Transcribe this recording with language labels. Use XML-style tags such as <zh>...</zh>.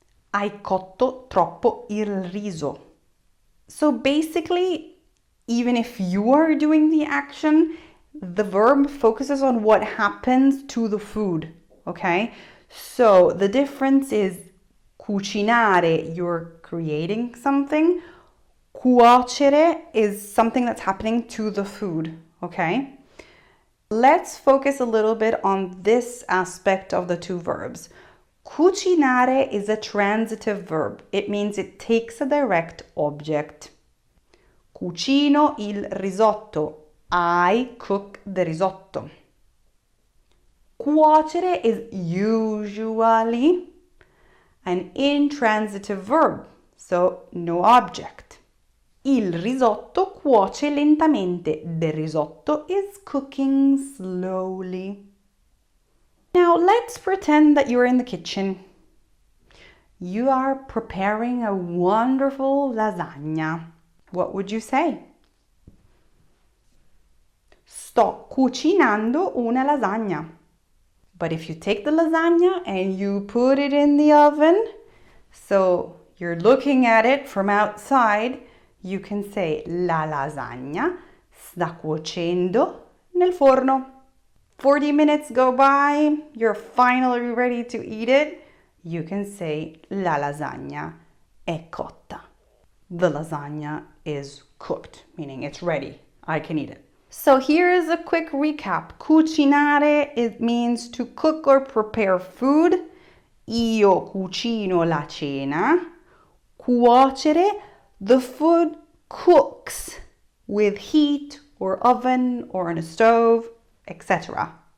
<it>Hai cotto troppo il riso.</it> <en>So basically, even if you are doing the action, the verb focuses on what happens to the food, okay? So the difference is Cucinare, you're creating something. Cuocere is something that's happening to the food, okay? Let's focus a little bit on this aspect of the two verbs. Cucinare is a transitive verb. It means it takes a direct object.</en> <it>Cucino il risotto.</it> <en>I cook the risotto. Cuocere is usually an intransitive verb, so no object.</en> <it>Il risotto cuoce lentamente.</it> <en>The risotto is cooking slowly. Now let's pretend that you're in the kitchen. You are preparing a wonderful lasagna. What would you say?</en> <it>Sto cucinando una lasagna.</it> <en>But if you take the lasagna and you put it in the oven, so you're looking at it from outside, you can say</en> <it>la lasagna sta cuocendo nel forno.</it> <en>40 minutes go by, you're finally ready to eat it. You can say</en> <it>la lasagna è cotta.</it> <en>The lasagna is cooked, meaning it's ready. I can eat it. So here is a quick recap. Cucinare, it means to cook or prepare food.</en> <it>Io cucino la cena.</it> <en>Cuocere, the food cooks with heat or oven or on a stove, etc.</en>